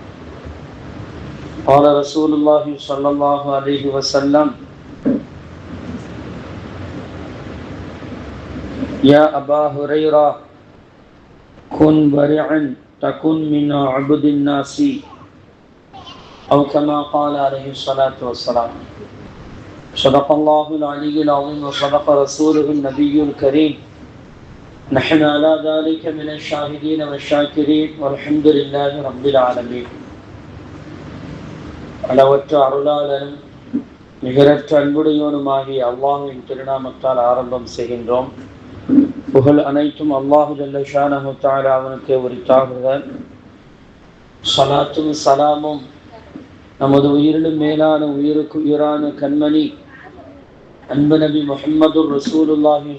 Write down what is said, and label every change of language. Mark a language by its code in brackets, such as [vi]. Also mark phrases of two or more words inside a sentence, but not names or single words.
[ar] قال رسول الله صلى الله عليه وسلم: يا أبا هريرة كن ورعا تكن من عبد الناس، أو كما قال عليه الصلاة والسلام. صدق الله العلي العظيم وصدق رسوله النبي الكريم. نحن على ذلك من الشاهدين والشاكرين والحمد لله رب العالمين. [ta] அளவற்ற அருளாளனும் நிகரற்ற அன்புடையோனுமாகிய அல்லாஹுவின் திருநாமத்தால் ஆரம்பம் செய்கின்றோம். புகழ் அனைத்தும் [ar] الله جل شأنه تعالى [ta] அவனுக்கே உரித்தாகுக. ஸலாத்தும் சலாமும் நமது உயிரிலும் மேலான உயிருக்கு உயிரான கண்மணி அன்பு நபி முஹம்மதுர் [ar] رسول الله